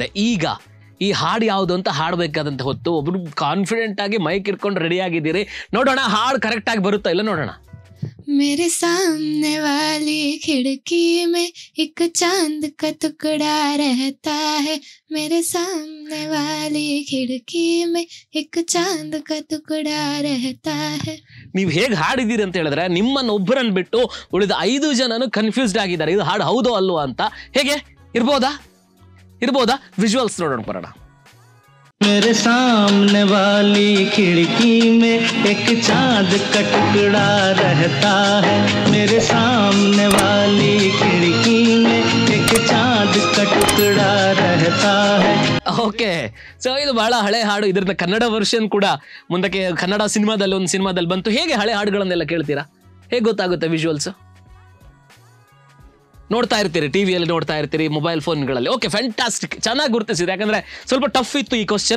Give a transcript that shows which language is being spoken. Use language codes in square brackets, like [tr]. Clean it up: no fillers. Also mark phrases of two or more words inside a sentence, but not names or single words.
[kn] ಈಗ ಈ ಹಾಡು ಯಾವುದು ಅಂತ ಹಾಡಬೇಕಾದಂತ ಹೊತ್ತು. ಒಬ್ರು ಕಾನ್ಫಿಡೆಂಟ್ ಆಗಿ ಮೈಕ್ ಇಟ್ಕೊಂಡು ರೆಡಿ ಆಗಿದ್ದೀರಿ. ನೋಡೋಣ ಹಾಡು ಕರೆಕ್ಟ್ ಆಗಿ ಬರುತ್ತಾ ಇಲ್ಲ ನೋಡೋಣ. [hi] मेरे सामने वाली खिड़की में एक चांद का टुकड़ा रहता है, मेरे सामने वाली खिड़की में एक चांद का टुकड़ा रहता है. [kn] ನೀವು ಹೇಗೆ ಹಾಡಿದ್ದೀರಿ ಅಂತ ಹೇಳಿದ್ರೆ ನಿಮ್ಮನ್ನು ಒಬ್ಬರನ್ನು ಬಿಟ್ಟು ಉಳಿದ 5 ಜನನು ಕನ್ಫ್ಯೂಸ್ಡ್ ಆಗಿದ್ದಾರೆ, ಇದು ಹಾಡು ಹೌದೋ ಅಲ್ವೋ ಅಂತ. ಹೇಗೆ ಇರ್ಬೋದಾ? ವಿಜುವಲ್ಸ್ ನೋಡೋಣ ಬರೋಣ. [hi] मेरे सामने वाली खिड़की में एक चांद का टुकड़ा रहता है, मेरे सामने वाली खिड़की में एक चांद का टुकड़ा रहता है. [en] okay, so [kn] ಇದು ಬಹಳ ಹಳೆ ಹಾಡು. ಇದ್ರದ್ದು ಕನ್ನಡ ವರ್ಷನ್ ಕೂಡ ಮುಂದಕ್ಕೆ ಕನ್ನಡ ಒಂದು ಸಿನಿಮಾದಲ್ಲಿ ಬಂತು. ಹೇಗೆ ಹಳೆ ಹಾಡುಗಳನ್ನೆಲ್ಲ ಕೇಳ್ತೀರಾ? ಹೇಗೆ ಗೊತ್ತಾಗುತ್ತೆ ವಿಜುವಲ್ಸ್? ನೋಡ್ತಾ ಇರ್ತೀರಿ, ಟಿವಿಯಲ್ಲಿ ನೋಡ್ತಾ ಇರ್ತೀರಿ, [en] mobile phoneಗಳಲ್ಲಿ. okay, fantastic, [kn] ಚೆನ್ನಾಗಿ ಗುರುತಿಸಿದೆ. ಯಾಕಂದ್ರೆ ಸ್ವಲ್ಪ ಟಫ್ ಇತ್ತು ಈ ಕ್ವಶನ್.